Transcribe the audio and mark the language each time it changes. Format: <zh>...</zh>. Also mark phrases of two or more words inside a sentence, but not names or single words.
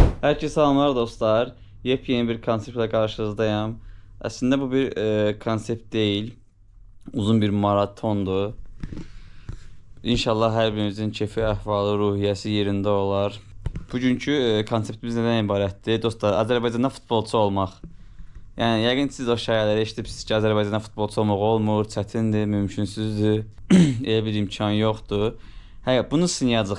<tr>Herkese selamlar dostlar. Yepyeni bir konseptle karşınızdayım. Aslında bu bir konsept değil. Uzun bir maratondu. İnşallah her birimizin keyfi,</tr> <az>əhvalı, ruhiyyəsi yerində olar. Bugünkü konseptimiz nədən ibarətdir? Dostlar, Azərbaycanda futbolçu olmaq. Yəni yəqin siz o şayələri eşidirsiniz ki, Azərbaycanda futbolçu olmaq olmur, çətindir, mümkünsüzdür. Elə bir imkan yoxdur. Bunu sınayacaq.</az>